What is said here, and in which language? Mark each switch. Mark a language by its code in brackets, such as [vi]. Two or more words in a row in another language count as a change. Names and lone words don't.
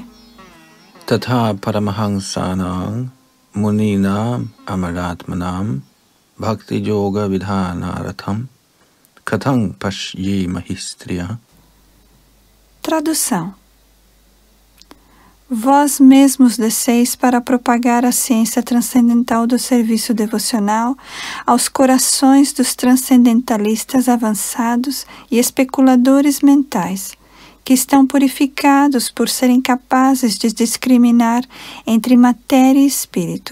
[sa] Tatha Paramahansanam Muninam Amaratmanam Bhakti Yoga Vidhanaratham Kathang Pashye Mahistriya. [pt] Tradução. Vós mesmos desceis para propagar a ciência transcendental do serviço devocional aos corações dos transcendentalistas avançados e especuladores mentais, que estão purificados por serem capazes de discriminar entre matéria e espírito.